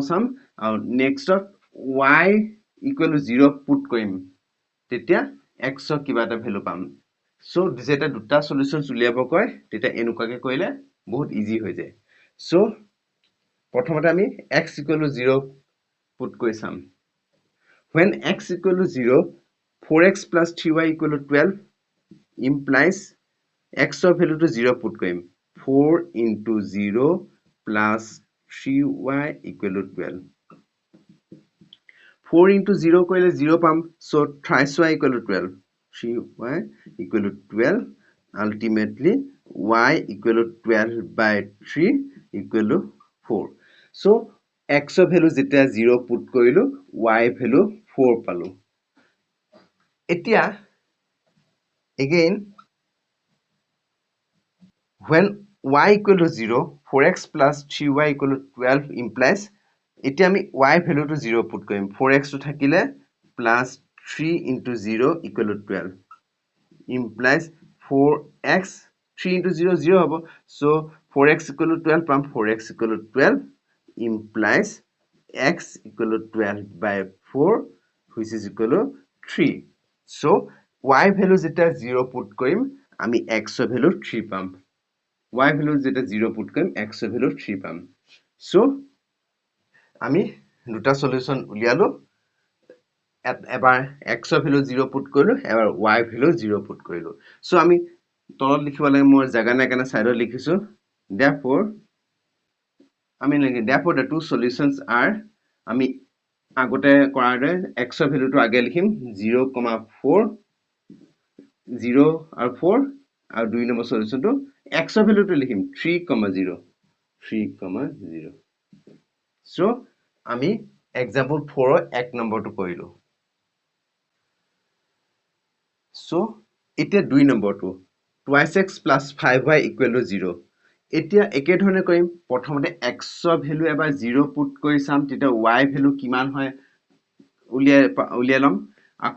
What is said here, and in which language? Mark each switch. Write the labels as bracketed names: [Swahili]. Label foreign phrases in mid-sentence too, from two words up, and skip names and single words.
[Assamese] চাম আৰু নেক্সটত y = 0 পুট কৰিম তেতিয়া x ৰ কিবা এটা ভ্যালু পাম সো যেতিয়া দুটা সলিউশনস উলিয়াব কয় তেতিয়া এনেকুৱাকৈ কৰিলে বহুত ইজি হৈ যায় সো প্ৰথমতে আমি x = 0 পুট কৰি চাম [English] when x = 0 4x plus 3y = 12 implies [Assamese] x ৰ ভ্যালুটো 0 পুট কৰিম [English] 4 into 0 plus 3y = 12 4 into 0 [Assamese] কৰিলে 0 পাম [English] so thrice y = 12 3y = 12 ultimately y = 12 by 3 = 4 so [Assamese] x ৰ ভ্যালু যেতিয়া 0 পুট কৰিলো y ভ্যালু 4 পালো এতিয়া again [English] when y = 0 4x plus 3y = 12 implies [Assamese] এতিয়া আমি y ভ্যালুটো 0 পুট কৰিম 4x টো থাকিলে [English] plus 3 into 0 = 12 implies 4x 3 into 0 0 হ'ব so 4x = 12 পাম 4x = 12 implies x = 12 by 4 which is equal to 3 so [Assamese] y ভ্যালু যেতিয়া 0 পুট কৰিম আমি x ৰ ভ্যালু 3 পাম y ভ্যালু যেতিয়া 0 পুট কৰিম x ৰ ভ্যালু 3 পাম so আমি দুটা সলিউশন উলিয়ালো এবাৰ x ৰ ভ্যালু 0 পুট কৰিলো এবাৰ y ভ্যালু 0 পুট কৰিলো so আমি তলত লিখিব লাগে মোৰ জাগা নাই কাৰণে সাইডত লিখিছো therefore [English] the two solutions are [Assamese] আমি আগতে কৰাৰ দৰে x ৰ ভ্যালুটো আগে লিখিম 0, 4 0 আৰু 4 আৰু দুই নম্বৰ সলিউশনটো x ৰ ভ্যালুটো লিখিম 3, 0 so আমি example 4 ৰ এক নম্বৰটো কৰিলো so এতিয়া দুই নম্বৰটো [English] twice x plus 5y = 0 [Assamese] এতিয়া একে ধৰণে কৰিম প্ৰথমতে x ৰ ভ্যালু এবাৰ 0 পুট কৰি চাম তেতিয়া y ভ্যালু কিমান হয় উলিয়াই লম আকৌ